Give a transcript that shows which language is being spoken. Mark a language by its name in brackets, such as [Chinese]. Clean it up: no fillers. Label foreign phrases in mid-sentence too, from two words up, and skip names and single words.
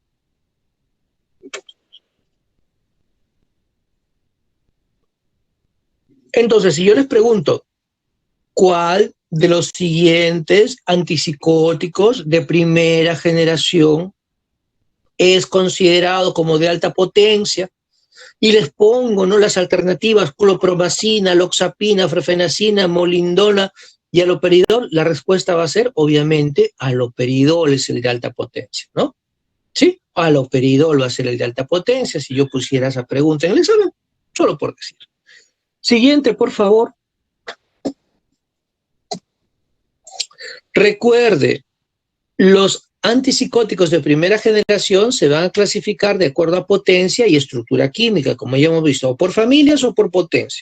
[Spanish] Entonces, si yo les pregunto, ¿cuál de los siguientes antipsicóticos de primera generación es considerado como de alta potencia? Y les pongo, ¿no?, las alternativas: clopromacina, loxapina, frefenacina, molindona y aloperidol. La respuesta va a ser, obviamente, aloperidol es el de alta potencia, ¿no? ¿Sí? Aloperidol va a ser el de alta potencia, si yo pusiera esa pregunta en el examen, solo por decir. Siguiente, por favor. Recuerde, los antipsicóticos de primera generación se van a clasificar de acuerdo a potencia y estructura química, como ya hemos visto, o por familias o por potencia.